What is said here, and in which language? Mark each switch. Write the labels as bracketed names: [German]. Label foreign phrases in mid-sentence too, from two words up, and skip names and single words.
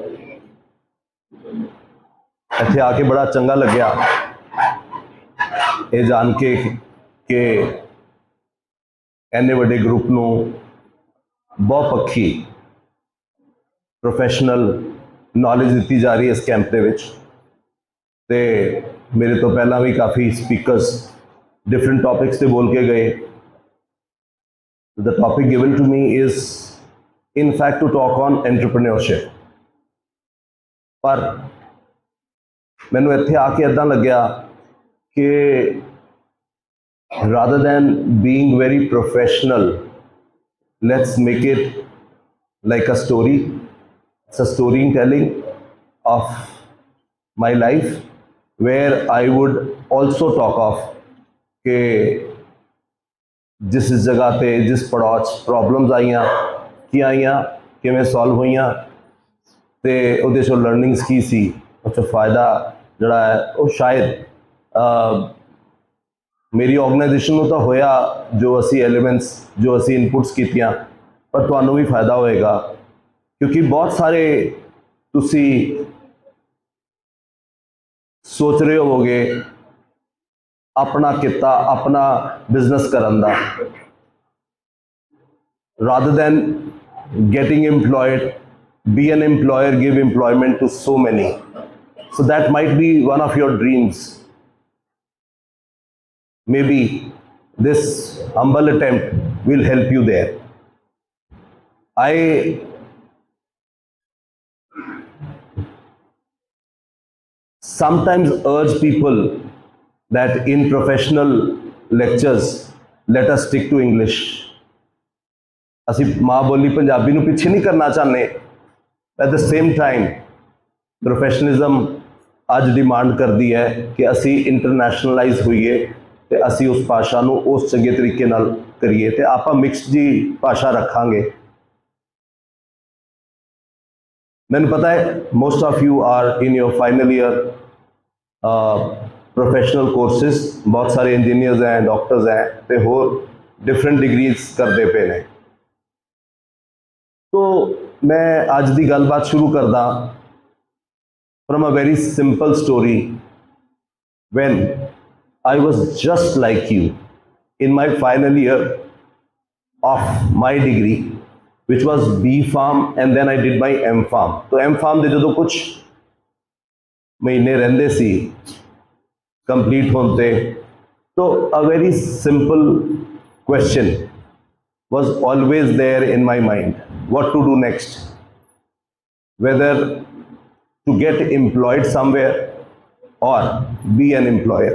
[Punjabi] ਇੱਥੇ ਆਕੇ ਬੜਾ ਚੰਗਾ ਲੱਗਿਆ ਯੇ ਜਾਣ ਕੇ ਕਿ ਇੰਨੇ ਵੱਡੇ ਗਰੁੱਪ ਨੂੰ ਬਹੁਪੱਖੀ [English] professional knowledge [Punjabi] ਦੀ ਜਾ ਰਹੀ ਹੈ ਇਸ ਕੈਂਪ ਦੇ ਵਿੱਚ। ਤੇ ਮੇਰੇ ਤੋਂ ਪਹਿਲਾਂ ਭੀ ਕਾਫ਼ੀ ਸਪੀਕਰਸ [English] different topics [Punjabi] ਸੇ ਬੋਲ ਕੇ ਗਏ। [English] the topic given to me is in fact to talk on entrepreneurship, [Punjabi] ਪਰ ਮੈਨੂੰ ਇੱਥੇ ਆਕੇ ਇੰਦਾਂ ਲੱਗਿਆ ਕਿ [English] rather than being very professional, let's make it like a story. It's a storytelling of my life where I would also talk of [Punjabi] ਕਿ ਜਿਸ ਜਗ੍ਹਾ ਪੇ ਜਿਸ ਪੜਾਅ ਪ੍ਰਾਬਲਮਸ ਆਈਆਂ ਕੀ ਆਈਆਂ ਕਿਵੇਂ ਸੌਲਵ ਹੋਈਆਂ ਤੇ ਉਹਦੇ ਚੋਂ ਲਰਨਿੰਗਸ ਕੀ ਸੀ, ਉਸਕਾ ਫ਼ਾਇਦਾ ਜਿਹੜਾ ਹੈ ਵੋ ਸ਼ਾਇਦ ਮੇਰੀ ਔਰਗੇਨਾਈਜ਼ੇਸ਼ਨ ਨੂੰ ਤਾਂ ਹੋਇਆ ਜੋ ਅਸੀ ਐਲੀਮੈਂਟਸ ਜੋ ਅਸੀ ਇਨਪੁੱਟਸ ਕੀਤੀਆਂ, ਪਰ ਤੁਹਾਨੂੰ ਭੀ ਫ਼ਾਇਦਾ ਹੋਏਗਾ ਕਿਉਂਕਿ ਬਹੁਤ ਸਾਰੇ ਤੁਸੀ ਸੋਚ ਰਹੇ ਹੋਵੋਗੇ ਅਪਣਾ ਕਿੱਤਾ ਅਪਣਾ ਬਿਜ਼ਨੈਸ ਕਰਨ ਦਾ, [English] rather than getting employed, be an employer, give employment to so many. So that might be one of your dreams. Maybe this humble attempt will help you there. I sometimes urge people that in professional lectures, let us stick to English. [Punjabi] ਅਸੀ ਮਾਂ ਬੋਲੀ ਪੰਜਾਬੀ ਨੂੰ ਪਿੱਛੇ ਨਹੀਂ ਕਰਨਾ ਚਾਹੁੰਦੇ। [English] at the same time professionalism [Punjabi] ਅੱਜ ਡਿਮਾਂਡ ਕਰਦੀ ਹੈ ਕਿ ਅਸੀ ਇੰਟਰਨੈਸ਼ਨਲਾਈਜ਼ ਹੋਈਏ ਤੇ ਅਸੀ ਉਸ ਭਾਸ਼ਾ ਨੂੰ ਉਸ ਚੰਗੇ ਤਰੀਕੇ ਨਾਲ ਕਰੀਏ ਤੇ ਆਪਾਂ ਮਿਕਸ ਜੀ ਭਾਸ਼ਾ ਰੱਖਾਂਗੇ। ਮੈਨੂੰ ਪਤਾ ਹੈ [English] most of you are in your final year professional courses, [Punjabi] ਬਹੁਤ ਸਾਰੇ ਇੰਜੀਨੀਅਰਸ ਹੈਂ, ਡਾਕਟਰਸ ਹੈਂ ਤੇ ਹੋਰ ਡਿਫਰੈਂਟ ਡਿਗਰੀਆਂ ਕਰਦੇ ਪਏ ਨੇ। ਤਾਂ ਮੈਂ ਅੱਜ ਕੀ ਗੱਲਬਾਤ ਸ਼ੁਰੂ ਕਰਦਾ [English] from a very simple story. when I was just like you in my final year, of my degree, which was B Farm, and then I did my M Farm. [Punjabi] ਤਾਂ M Farm ਦੇ ਜਦੋਂ ਕੁਝ ਮਹੀਨੇ ਰਹਿੰਦੇ ਸੀ ਕੰਪਲੀਟ ਹੁੰਦੇ, ਤਾਂ [English] a very simple question was always there in my mind: what to do next, whether to get employed somewhere or be an employer.